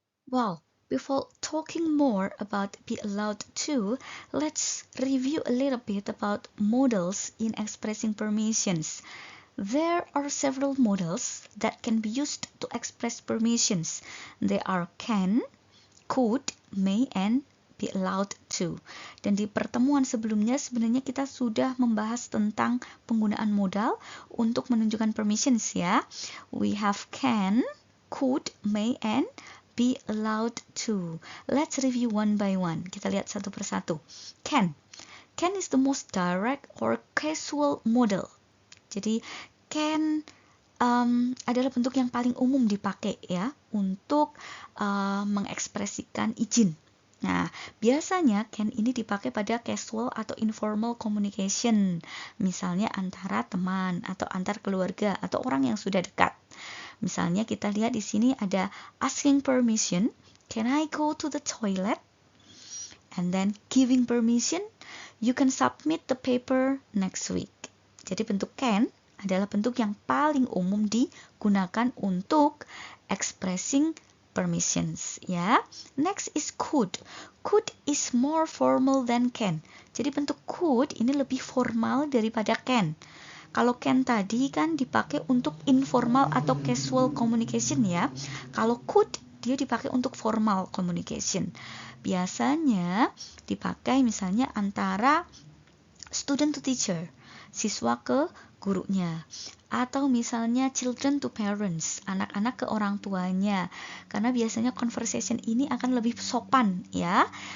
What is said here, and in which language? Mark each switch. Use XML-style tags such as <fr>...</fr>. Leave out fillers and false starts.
<en>Well, before talking more about be allowed to, let's review a little bit about modals in expressing permissions. There are several modals that can be used to express permissions. They are can, could, may, and be allowed to.</en> <id>Dan di pertemuan sebelumnya sebenarnya kita sudah membahas tentang penggunaan modal untuk menunjukkan permissions ya.</id> <en>We have can, could, may, and be allowed to. Let's review one by one.</en> <id>Kita lihat satu persatu.</id> <en>Can. Can is the most direct or casual modal.</en> <id>Jadi can adalah bentuk yang paling umum dipakai ya untuk mengekspresikan izin. Nah, biasanya can ini dipakai pada casual atau informal communication, misalnya antara teman atau antar keluarga atau orang yang sudah dekat. Misalnya kita lihat di sini ada asking permission,</id> <en>can I go to the toilet? And then giving permission, you can submit the paper next week.</en> <id>Jadi bentuk can adalah bentuk yang paling umum digunakan untuk expressing permissions ya.</id> <en>Next is could. Could is more formal than can.</en> <id>Jadi bentuk could ini lebih formal daripada can. Kalau can tadi kan dipakai untuk informal atau casual communication ya. Kalau could dia dipakai untuk formal communication. Biasanya dipakai misalnya antara</id> <en>student to teacher,</en> <id>siswa ke gurunya, atau misalnya</id> <en>children to parents,</en> <id>anak-anak ke orang tuanya, karena biasanya conversation ini akan lebih sopan ya.</id>